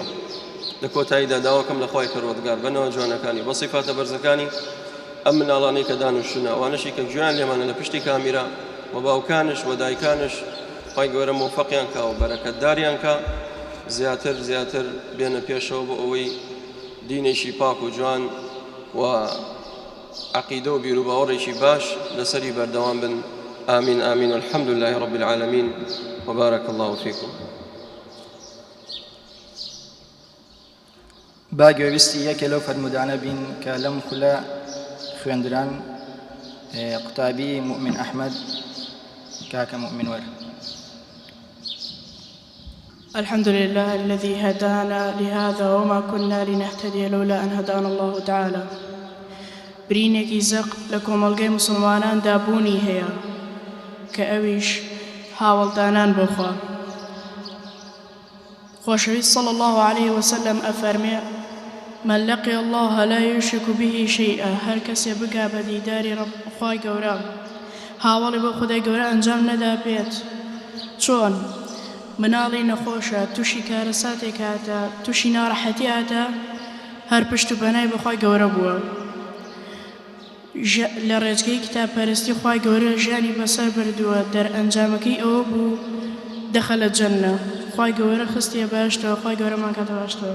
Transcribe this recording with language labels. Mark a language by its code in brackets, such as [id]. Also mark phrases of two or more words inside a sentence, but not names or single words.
[ckb] لە کۆتاییدا داواکەم لە خوای پەروەردگار بەنەوە جوانەکانی بە سیفاتە بەرزەکانی ئەم مناڵانەی کە دانیشتوونە ئەوانەشی کە گوێیان لێمانە لە پشتی کامیرا و باوکانش و دایکانش خوای گەورە موفەقیان کا و بەرەکەتداریان کا زیاتر زیاتر بێنە پێشەوە بۆ ئەوەی دینێکی پاک و جوان و عەقیدە و بیر و باوەڕێکی باش لەسەری بەردەوام بن [ar] آمين آمين والحمد لله رب العالمين وبارك الله فيكم. [ckb] باگوێویستی یەکێ لەو فەرمودانە بین کە لەم خولە خوێندران قوتابی مؤمن ئەحمەد کاکە مؤمن وەرە. [ar] الحمد لله الذي هدانا لهذا وما كنا لنهتدي لولا أن هدانا الله تعالى. [ckb] برينێکی زەق لە کۆمەڵگەی مسلمانان دابوونی هەیە کە ئەویش هاوڵدانان بۆخوا. خۆشەویست [ar] صلى الله عليه وسلم [ckb] ئەفەرمێ: [ar] من لقي الله لا يشرك به شيئا. [ckb] هەر کەسێ بگا بە دیداری خوای گەورە هاوڵی بۆ خودای گەورە ئەنجام نەدا بێت، چۆن مناڵی نەخۆشە تووشی کارەساتێک هاتە تووشی ناڕەحەتی هاتە هەر پشت و بەنای بەخوای گەورە بووە، لە ڕێچکەی کتابپەرستی خوای گەورە ژیانی بەسەر بردووە، دەرئەنجامەکەی ئەوە بوو دەخەلە جەنە، خوای گەورە خستیە باشتەوە، خوای گەورەمان کاتە باشتەوە.